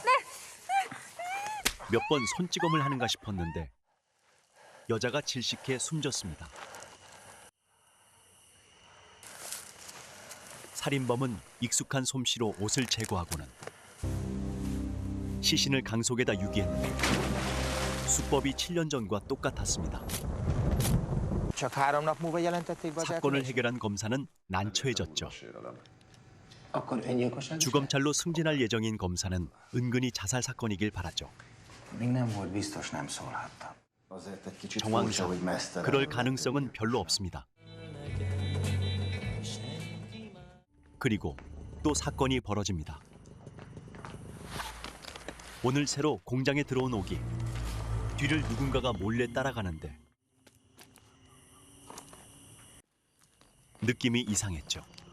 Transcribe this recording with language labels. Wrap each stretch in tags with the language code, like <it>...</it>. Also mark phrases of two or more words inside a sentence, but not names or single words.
<ko>몇 번 손찌검을 하는가 싶었는데 여자가 질식해 숨졌습니다. 살인범은 익숙한 솜씨로 옷을 제거하고는 시신을 강속에다 유기했는데 수법이 7년 전과 똑같았습니다.</ko> <hu>csak 3 nap múlva jelentették be az</hu> <ko>사건을</ko> <hu>eltűnést?</hu> <ko>해결한 검사는 난처해졌죠.</ko> <hu>Akkor öngyilkosság?</hu> <ko>주검찰로 승진할 예정인 검사는 은근히 자살 사건이길 바랐죠.</ko> <hu>Még nem volt biztos, nem szólhattam. Azért egy kicsit</hu> <ko>정황상</ko> <hu>furcsa, hogy mesztelen.</hu> <ko>그럴 가능성은 별로 없습니다. 그리고 또 사건이 벌어집니다. 오늘 새로 공장에 들어온 오기. 뒤를 누군가가 몰래 따라가는데 느낌이 이상했죠.</ko>